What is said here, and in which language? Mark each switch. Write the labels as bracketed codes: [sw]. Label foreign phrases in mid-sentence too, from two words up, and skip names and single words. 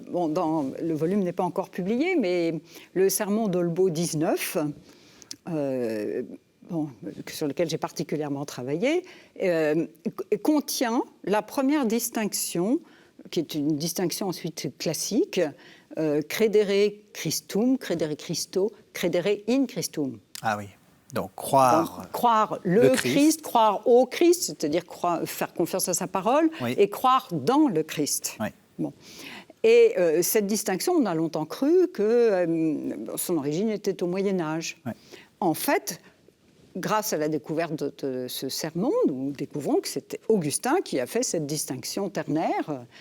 [fr] Bon, le volume n'est pas encore publié, mais le sermon d'Olbeau 19, sur lequel j'ai particulièrement travaillé, contient la première distinction, qui est une distinction ensuite classique, [la] credere Christum, credere Christo, credere in Christum. [fr] Ah oui. Donc, croire le Christ, croire au Christ, c'est-à-dire faire confiance à sa parole, oui. Et croire dans le Christ. Oui. Bon. Et cette distinction, on a longtemps cru que son origine était au Moyen-Âge. Oui. En fait, grâce à la découverte de ce sermon, nous découvrons que c'était Augustin qui a fait cette distinction ternaire.